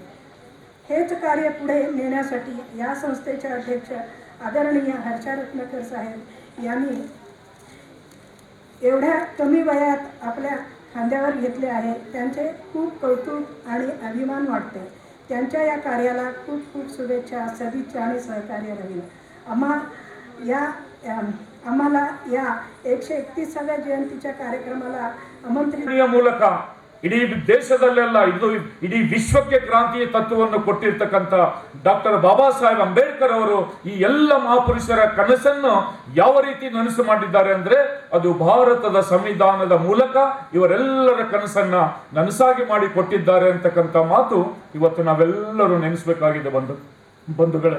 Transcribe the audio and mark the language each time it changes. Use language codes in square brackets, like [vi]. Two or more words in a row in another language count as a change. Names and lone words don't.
[mr] हेच कार्य पुढे नेण्यासाठी या संस्थेचे अध्यक्ष आदरणीय हर्षा रत्नाकर साहेब यांनी एवढ्या कमी वयात आपल्या खांद्यावर घेतले आहे. त्यांचे खूप कौतुक आणि अभिमान वाटते. त्यांच्या या कार्याला खूप खूप शुभेच्छा, सदिच्छा आणि सहकार्य राहील. आम्हाला या 131व्या जयंतीच्या कार्यक्रमला आमंत्रित [kn] ಮೂಲಕ ಇಡೀ ದೇಶದಲ್ಲೆಲ್ಲ ಇಡೀ ವಿಶ್ವಕ್ಕೆ ಕ್ರಾಂತಿಯ ತತ್ವವನ್ನು ಕೊಟ್ಟಿರ್ತಕ್ಕಂಥ ಡಾಕ್ಟರ್ ಬಾಬಾ ಸಾಹೇಬ್ ಅಂಬೇಡ್ಕರ್ ಅವರು ಈ ಎಲ್ಲ ಮಹಾಪುರುಷರ ಕನಸನ್ನು ಯಾವ ರೀತಿ ನನಸು ಮಾಡಿದ್ದಾರೆ ಅಂದ್ರೆ ಅದು ಭಾರತದ ಸಂವಿಧಾನದ ಮೂಲಕ ಇವರೆಲ್ಲರ ಕನಸನ್ನ ನನಸಾಗಿ ಮಾಡಿ ಕೊಟ್ಟಿದ್ದಾರೆ ಅಂತಕ್ಕಂಥ ಮಾತು ಇವತ್ತು ನಾವೆಲ್ಲರೂ ನೆನೆಸಬೇಕಾಗಿದೆ ಬಂಧುಗಳೇ.